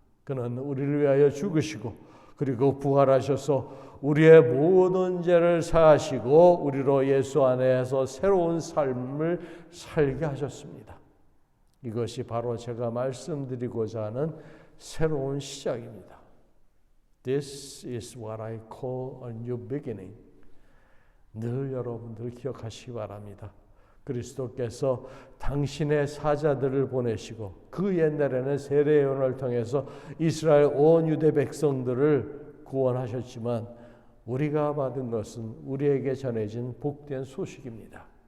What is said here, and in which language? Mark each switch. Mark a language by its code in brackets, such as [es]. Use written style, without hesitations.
[ko] 그는 우리를 위하여 죽으시고 그리고 부활하셔서 우리의 모든 죄를 사하시고 우리로 예수 안에서 새로운 삶을 살게 하셨습니다. 이것이 바로 제가 말씀드리고자 하는 새로운 시작입니다. [en] This is what I call a new beginning. [ko] 늘 여러분들 기억하시기 바랍니다. 그리스도께서 당신의 사자들을 보내시고 그 옛날에는 세례 요한을 통해서 이스라엘 온 유대 백성들을 구원하셨지만 우리가 받은 것은 우리에게 전해진 복된 소식입니다.